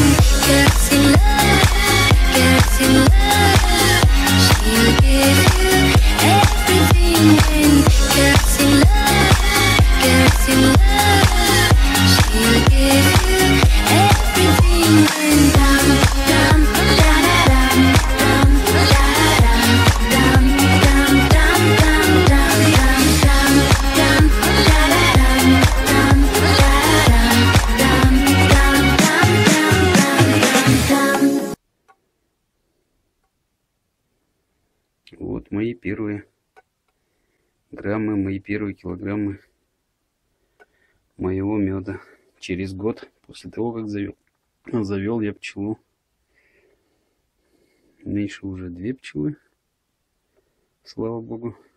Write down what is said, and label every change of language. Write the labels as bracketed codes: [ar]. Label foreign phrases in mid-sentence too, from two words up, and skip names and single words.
[en] girls in love, girls in love. She'll give you everything. And girls in love, she'll give you everything. And dum dum da da dum dum da da dum dum dum dum dum dum dum da da dum dum da da dum dum dum dum dum. [ru] Вот мои первые граммы, мои первые килограммы моего меда. Через год, после того, как завел я пчелу. Меньше уже 2 пчелы. Слава Богу.